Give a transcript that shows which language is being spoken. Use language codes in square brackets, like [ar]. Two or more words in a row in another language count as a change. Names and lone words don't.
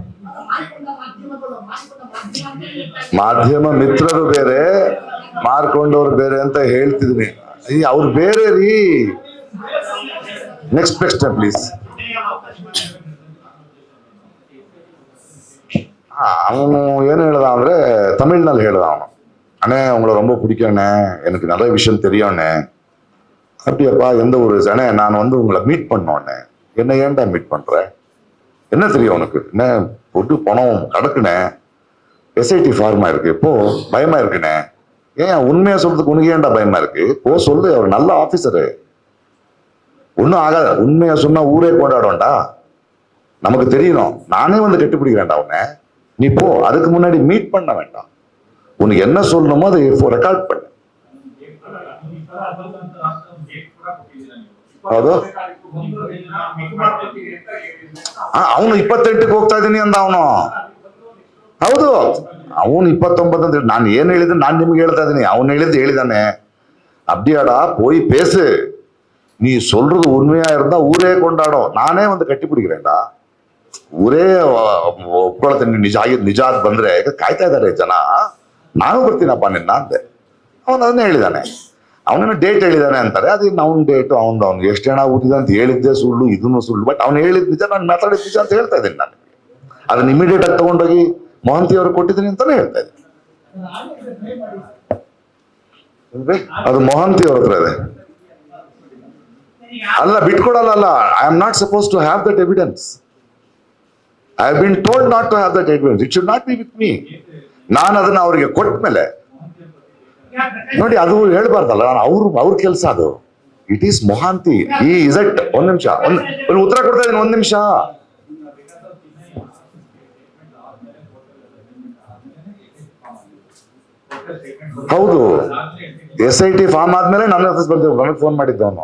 [kn] ಮಾಧ್ಯಮ ಮಿತ್ರರು ಬೇರೆ, ಮಾರ್ಕೊಂಡವ್ರು ಬೇರೆ ಅಂತ ಹೇಳ್ತಿದ್ದೀನಿ. ಅವ್ರು ಬೇರೆ ರೀ. [en] next question please. [kn] அவனு ಏನು ಹೇಳ್ದ ಅಂದ್ರೆ ತಮಿಳ್ನಲ್ಲಿ ಹೇಳ್ದ ಅವನು, [ta] அண்ணே உங்களை ரொம்ப பிடிக்கும்ண்ணே, எனக்கு நிறைய விஷயம் தெரியும்ண்ணே. அப்படியாப்பா, எந்த ஊரு? அண்ணே நான் உங்களை மீட் பண்ணோண்ணே. என்ன ஏன்டா மீட் பண்ற? என்ன தெரியும் உனக்கு? என்ன போட்டு பணம் கிடக்குண்ணே, எஸ்ஐடி ஃபார்மா இருக்கு, இப்போ பயமா இருக்குண்ணே. ஏன் உண்மையா சொல்றதுக்கு உனக்கு ஏன்டா பயமா இருக்கு? போ சொல்லு, அவர் நல்ல ஆபீசரு, ஒன்னும் ஆகாத. உண்மையா சொன்னா ஊரே கொண்டாடும்டா, நமக்கு தெரியணும். நானே கட்டிப்பிடிக்கிறேன்டா உன்னை, நீ போ. அதுக்கு முன்னாடி மீட் பண்ண வேண்டாம். உனக்கு என்ன சொல்லணுமோ அதை ரெக்கார்ட் பண்ணு. [kn] ಹೌದು, ಅವನು 28ಕ್ಕೆ ಹೋಗ್ತಾ ಇದ್ದೀನಿ ಅಂದ ಅವನು. ಹೌದು, ಅವನು 29 ಅಂತ. ನಾನು ಏನ್ ಹೇಳಿದ್ರೆ ನಾನು ನಿಮ್ಗೆ ಹೇಳ್ತಾ ಇದ್ದೀನಿ, ಅವನು ಹೇಳಿದ್ದಾನೆ. [ta] அப்படியாடா போய் பேசு, நீ சொல்றது உண்மையா இருந்தா ஊரே கொண்டாடும். நானே கட்டி பிடிக்கிறேன்டா, [kn] ಊರೇ ಒಪ್ಕೊಳ್ತೇನೆ. ನಿಜ ಬಂದ್ರೆ ಕಾಯ್ತಾ ಇದ್ದಾರೆ ಜನ, ನಾನು ಬರ್ತೀನಪ್ಪ ನಿನ್ನ ಅಂದೆ. ಅವನು ಅದನ್ನೇ ಹೇಳಿದಾನೆ. ಅವನೇನು ಡೇಟ್ ಹೇಳಿದಾನೆ ಅಂತಾರೆ, ಅದು ಅವ್ನ ಡೇಟು ಅವ್ನು ಎಷ್ಟು ಜನ ಊಟಿದೆ ಅಂತ ಹೇಳಿದ್ದೆ ಸುಳ್ಳು, ಇದನ್ನು ಸುಳ್ಳು. ಬಟ್ ಅವ್ನು ಹೇಳಿದ್ ನಿಜ, ನಾನು ಮಾತಾಡಿದ ನಿಜ ಅಂತ ಹೇಳ್ತಾ ಇದ್ದೀನಿ. ನಾನು ಅದನ್ನ ಇಮಿಡಿಯೇಟ್ ಆಗಿ ತಗೊಂಡೋಗಿ ಮೊಹಂತಿ ಅವ್ರಿಗೆ ಕೊಟ್ಟಿದ್ದೀನಿ ಅಂತಾನೆ ಹೇಳ್ತಾ ಇದ್ದೀನಿ. ಅದು ಮೊಹಂತಿ ಅವ್ರ ಹತ್ರ ಇದೆ. ಅಲ್ಲ, ಬಿಟ್ಕೊಡಲ್ಲ. [en] I am not suppose to have that evidence. I have been told not to have that evidence. It should not be with me. [kn] ನಾನು ಅದನ್ನ ಅವ್ರಿಗೆ ಕೊಟ್ಟ ಮೇಲೆ ನೋಡಿ, ಅದು ಹೇಳ್ಬಾರ್ದಲ್ಲ. ನಾನು ಅವ್ರ ಕೆಲಸ ಅದು. [en] It is Mohanty. he is it. [kn] ಒಂದ್ ನಿಮಿಷ, ಒಂದು ಉತ್ತರ ಕೊಡ್ತಾ ಇದ್ದೀನಿ. ಒಂದ್ ನಿಮಿಷ. ಹೌದು, SIT ಫಾರ್ಮ್ ಆದ್ಮೇಲೆ ನನ್ನ ಆಫೀಸ್ ಬಂದು ನನಗೆ ಫೋನ್ ಮಾಡಿದ್ದವನು.